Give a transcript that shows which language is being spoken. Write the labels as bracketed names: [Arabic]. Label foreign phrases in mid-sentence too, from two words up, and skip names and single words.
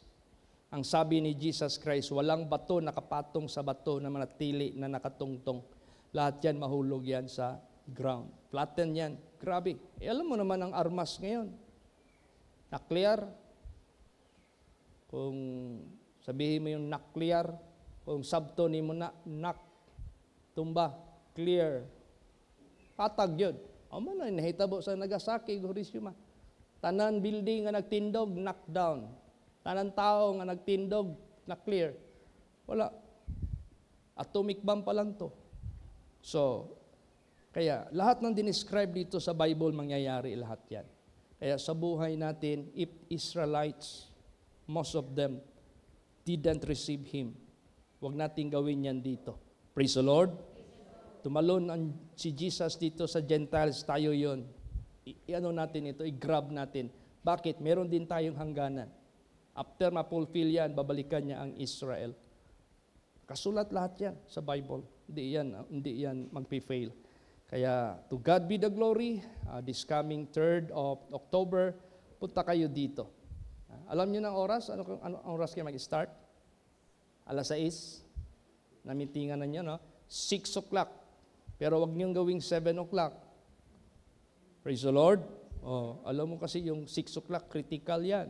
[Filipino] Ang sabi ni Jesus Christ, walang bato nakapatong sa bato na manatili na nakatungtong. Lahat yan, mahulog yan sa ground. Flatten yan. Grabe. Alam mo naman ang armas ngayon. Nuclear. Kung sabihin mo yung nuclear, [Cebuano] kung sabto ni mo na, tumba, clear. Patag yun. O mo na, nahitabo sa Nagasaki, Hiroshima. Tanan building nga nagtindog, knockdown. Tanan tao nga nagtindog, na-clear. Wala. [English] Atomic bomb [Cebuano] pa lang to. [Filipino] So, kaya lahat ng dinescribe dito sa Bible, mangyayari lahat yan. Kaya sa buhay natin, [English] if Israelites, most of them, didn't receive Him, [Filipino] huwag natin gawin yan dito. [English] Praise the Lord. [Filipino] Tumalon si Jesus dito sa Gentiles, tayo yon. I-ano natin ito, i-grab natin. Bakit? Meron din tayong hangganan. After ma-fulfill yan, babalikan niya ang Israel. Kasulat lahat yan sa Bible. Hindi yan magpi-fail. Kaya, [English] to God be the glory. This coming 3rd of October, [Filipino] punta kayo dito. Alam niyo ng oras? Ano oras kayo mag-start? [Cebuano] 6:00. Namitingan na niyo, no? [English] 6 o'clock. [Filipino] Pero wag niyong gawing [English] 7 o'clock. Praise the Lord. [Filipino] Alam mo kasi yung [English] 6 o'clock, [Filipino] critical yan.